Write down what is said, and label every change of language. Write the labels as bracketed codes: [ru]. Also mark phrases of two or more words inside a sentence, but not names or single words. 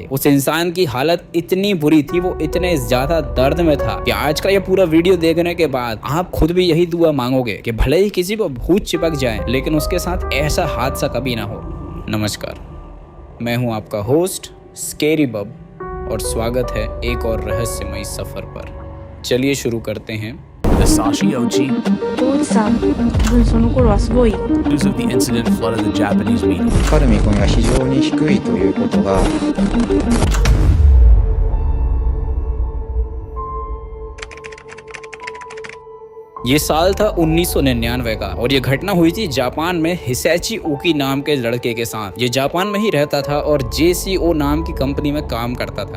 [hi] उस इंसान की हालत इतनी बुरी थी, वो इतने ज्यादा दर्द में था कि आज का ये पूरा वीडियो देखने के बाद आप खुद भी यही दुआ मांगोगे कि भले ही किसी को भूत चिपक जाए लेकिन उसके साथ ऐसा हादसा कभी ना हो। नमस्कार, मैं हूं आपका होस्ट स्केरी बब और स्वागत है एक और रहस्यमय सफर पर। चलिए शुरू करते हैं। [en] The Sashi Ochi, [ja] 当時さ、多分その頃はすごい [en] news of the incident flooded the Japanese media. [ja] かかる見込みが非常に低いということが [hi] ये साल था 1999 का और ये घटना हुई थी जापान में हिसैची ओकी नाम के लड़के के साथ। ये जापान में ही रहता था और JCO नाम की कंपनी में काम करता था।